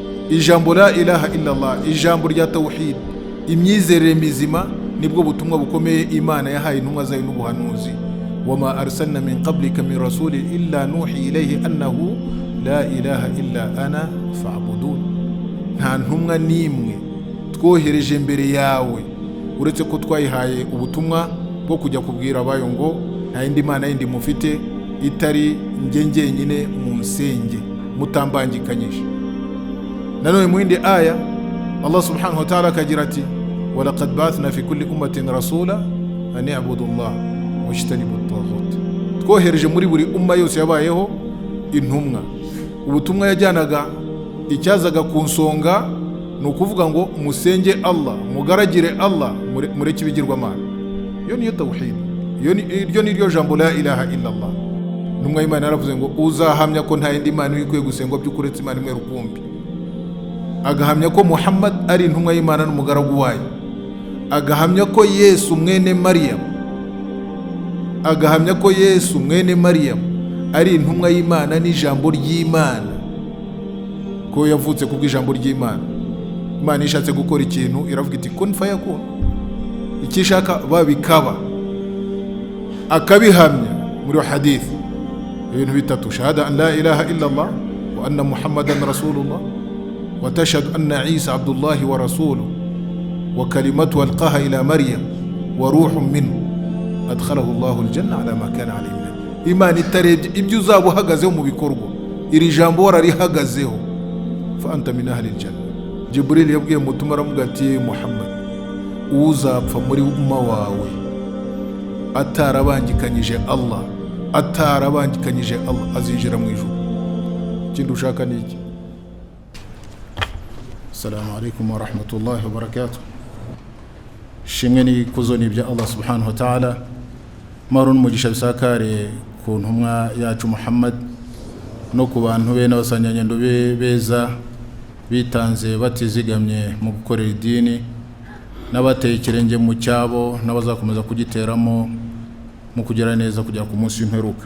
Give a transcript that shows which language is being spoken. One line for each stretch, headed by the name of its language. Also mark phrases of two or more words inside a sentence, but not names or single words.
Kinyarwanda: ijambo
Arabic: لا إله إلا الله,
Kinyarwanda: ijambo rya tawhid, imyizerere mizima, nibwo butumwa bukomeye Imana yahaye intumwa zayo n'ubuhanuzi.
Arabic: وما أرسلنا من قبلك من رسول إلا نوحي إليه أنه لا إله إلا أنا فاعبدون.
Kinyarwanda: Nta ntumwa nimwe twohereje mbere yawe uretse ko twayihaye ubutumwa bwo kujya kubwira abayo ngo nta yindi mana yindi mufite itari njye nyine munsenge mutambangikanyije. nanone mu yindi aya
Arabic: الله سبحانه وتعالى
Kinyarwanda: akagira ati
Arabic: ولقد بعثنا في كل أمة رسولا أن اعبدوا الله واجتنبوا الطاغوت.
Kinyarwanda: Twohereje muri buri umma yose yabayeho intumwa. Ubutumwa yajyanaga icyazaga ku nsonga ni ukuvuga ngo musenge Allah, mugaragire Allah, mureke ibigirwamana. Iyo niyo tawhid, iyo ni ryo jambo
Arabic: لا إله إلا الله.
Kinyarwanda: Numwe Imana yaravuze ngo uzahamya ko nta yindi mana ikwiye gusengwa by'ukuretse Imana imwe rukumbi, agahamya ko Muhammad ari intumwa y'Imana n'umugaragu wayo, agahamya ko Yesu mwene Maryam, agahamya ko Yesu mwene Maryam ari intumwa y'Imana n'ijambo ry'Imana, ko yavutse kubw'ijambo ry'Imana. Imana ishatse gukora ikintu iravuga iti
Arabic: كن فيكون,
Kinyarwanda: ikishaka babikaba, akabihamya muri hadith. Ibintu bitatu:
Arabic: شهادة أن لا إله إلا الله وأن محمدا رسول الله وتشهد أن عيسى عبد الله ورسوله وكلمته ألقاها إلى مريم وروح منه أدخله الله الجنة على ما كان عليه.
Kinyarwanda: Imana itarebye ibyo uzaba uhagazeho mu bikorwa, iri jambo wararihagazeho,
Arabic: فأنت من أهل الجنة.
Kinyarwanda: Jibril yabwiye mutuma aramuga ati Muhammad, uzapfa muri umma wawe atarabangikanyije Allah, azinjira mu ijuru. Ikindi ushaka ni iki?
Arabic: السلام عليكم ورحمة الله وبركاته.
Kinyarwanda: Shimwe ni kuzo ni bya
Arabic: الله سبحانه وتعالى,
Kinyarwanda: marun mugisha bisakare ku ntumwa yacu Muhammad no ku bantu be n'abasanyanyendo beza bitanze batizigamye mu gukorera idini, n'abateye ikirenge mu cyabo n'abazakomeza kugiteramo mu kugera neza kujya ku munsi w'imperuka.